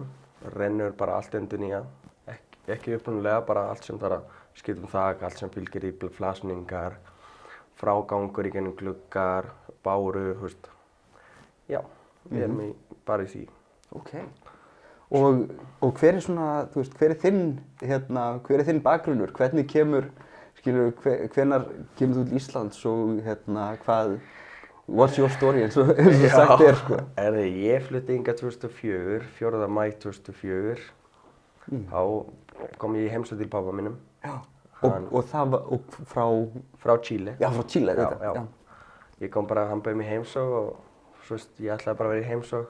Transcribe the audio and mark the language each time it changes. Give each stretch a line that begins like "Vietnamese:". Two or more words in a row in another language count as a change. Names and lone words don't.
Icelandic: Rennur bara allt undir nýja. Ekki upprunalega, bara allt sem þarf að skipta þak, allt sem fylgir í flasningar, frágangur í gennum gluggar, báru, Já. Við erum bara í því. Ok. Og hver er svona, hver er þinn bakgrunnur? Hvernig kemur, hvenær kemur þú til Íslands og
English: what's your story
Icelandic: eins og sagt er, sko? Ég flutti hingað 2004, 4. maí 2004. Þá kom ég í heimsókn til pabba mínum. Já. Og það var frá Chile. Já, frá Chile, Já. Ég kom bara, hann bauð mér heimsókn og ég ætlaði bara að vera í heimsókn.